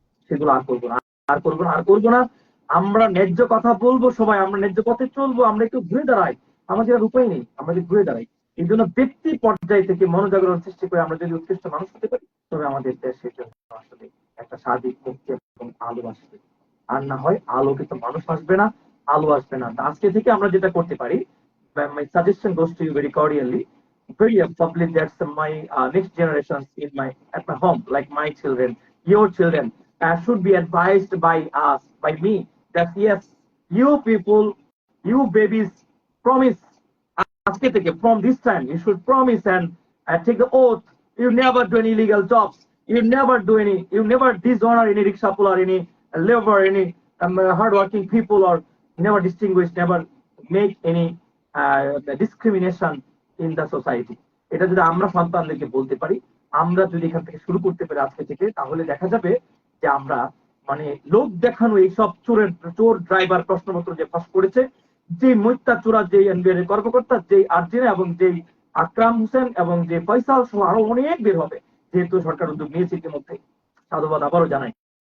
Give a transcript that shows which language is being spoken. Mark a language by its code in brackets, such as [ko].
[bn] সেগুলো আর করবো না, আর করবো না, আর করবো না। আমরা ন্যায্য কথা বলবো, সবাই আমরা ন্যায্য পথে চলবো, আমরা একটু ঘুরে দাঁড়াই, আমাদের আর উপায় নেই, আমরা যদি ঘুরে দাঁড়াই। এই জন্য ব্যক্তি পর্যায় থেকে মনোজাগরণ সৃষ্টি করে আমরা যদি উৎকৃষ্ট মানুষ হতে পারি, তবে আমাদের দেশের জন্য আসলে একটা সার্বিক মুক্তি এবং আলো আসবে। আর না হয় আলোকিত মানুষ আসবে না, আলো আসবে না। আজকে থেকে আমরা যেটা করতে পারি, [en] my suggestion goes to you very cordially, very probably that's my next generations at my home, like my children, your children, should be advised by us, by me, that yes, you people, you babies, promise [bn] আজকে থেকে, [en] from this time you should promise and take the oath, you never do any illegal jobs, you never dishonor any rickshaw puller, any labor, any hardworking people, or never distinguish, never make any discrimination in the society. [bn] এটা যদি আমরা সন্তানদেরকে বলতে পারি, আমরা যদি এখান থেকে শুরু করতে পারি আজকে থেকে, তাহলে দেখা যাবে যে আমরা মানে লোক দেখানো এইসব চোর ড্রাইভার প্রশ্নপত্র যে ফাঁস করেছে, যে মৈত্যা চোরা, যে এনবিআর এর কর্মকর্তা, যে আর্জিনা এবং যে আকরাম হোসেন এবং যে ফয়সাল সহ আরো অনেক বের হবে, যেহেতু সরকার উদ্যোগ নিয়েছে ইতিমধ্যে, সাধুবাদ আবারও জানাই।